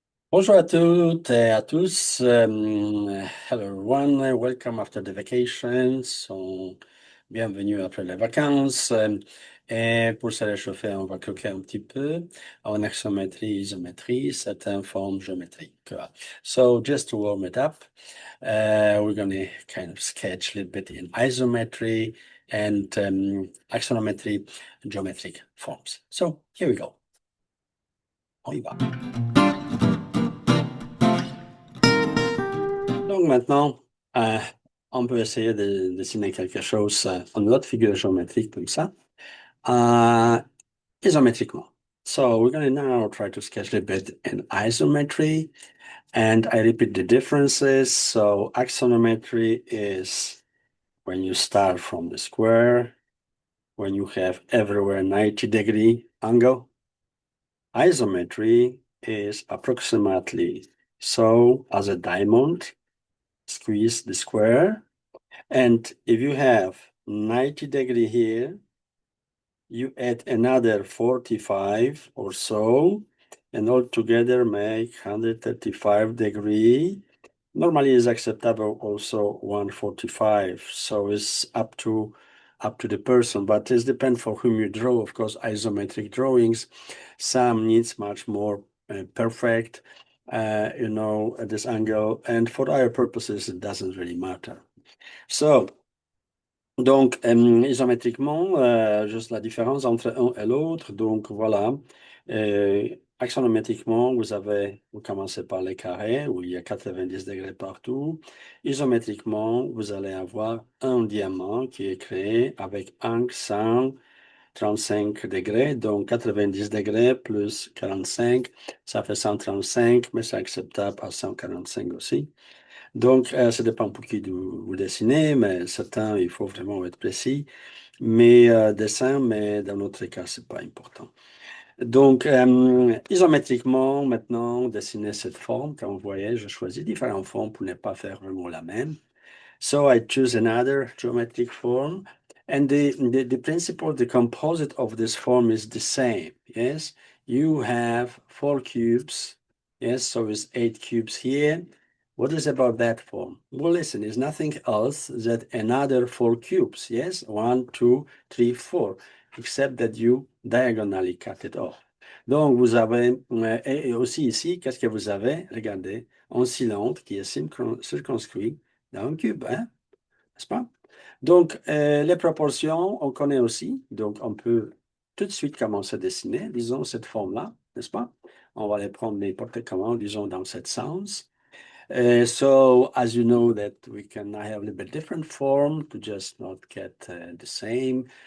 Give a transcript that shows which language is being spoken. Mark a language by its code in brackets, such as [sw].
[fr] Bonjour à toutes et à tous. [en] Hello everyone, welcome after the vacation. [fr] Bienvenue après les vacances. Et pour se réchauffer, on va croquer un petit peu en axométrie, isométrie, certaines formes géométriques. [en] So just to warm it up, we're going to kind of sketch a little bit in isometry and axonometry, geometric forms. So here we go. [fr] On y va. Donc maintenant, on peut essayer de dessiner quelque chose, une autre figure géométrique comme ça, isométriquement. [en] So we're going to now try to sketch a bit in isometry, and I repeat the differences. So axonometry is when you start from the square, when you have everywhere 90-degree angle. Isometry is approximately so as a diamond, squeeze the square. And if you have 90-degree here, you add another 45 or so, and altogether make 135-degree. Normally is acceptable also 145. So it's up to the person, but it depends for whom you draw. Of course, isometric drawings, some needs much more perfect, at this angle. And for our purposes, it doesn't really matter. [fr] So, donc, isométriquement, juste la différence entre un et l'autre. Donc, voilà. Axonométriquement, vous commencez par les carrés où il y a 90 degrés partout. Isométriquement, vous allez avoir un diamant qui est créé avec angle 135 degrés. Donc, 90 degrés plus 45, ça fait 135, mais c'est acceptable à 145 aussi. Donc, ça dépend pour qui vous dessinez, mais certains, il faut vraiment être précis. Mais dessin, mais dans notre cas, c'est pas important. Donc, isométriquement, maintenant, dessiner cette forme, comme vous voyez, je choisis différentes formes pour ne pas faire vraiment la même. [en] So I choose another geometric form, and the principle, the composite of this form is the same. Yes, you have 4 cubes. Yes, so it's 8 cubes here. What is about that form? Well, listen, it's nothing else than another 4 cubes. Yes, 1, 2, 3, 4, except that you diagonally cut it off. [fr] Donc, vous avez, et aussi ici, qu'est-ce que vous avez? Regardez, un cylindre qui est circonscrit dans un cube, hein? N'est-ce pas? Donc, les proportions, on connaît aussi. Donc, on peut tout de suite commencer à dessiner, disons, cette forme-là, n'est-ce pas? On va les prendre n'importe comment, disons, dans ce sens. [en] So, as you know that we can have a little bit different form to just not get the same.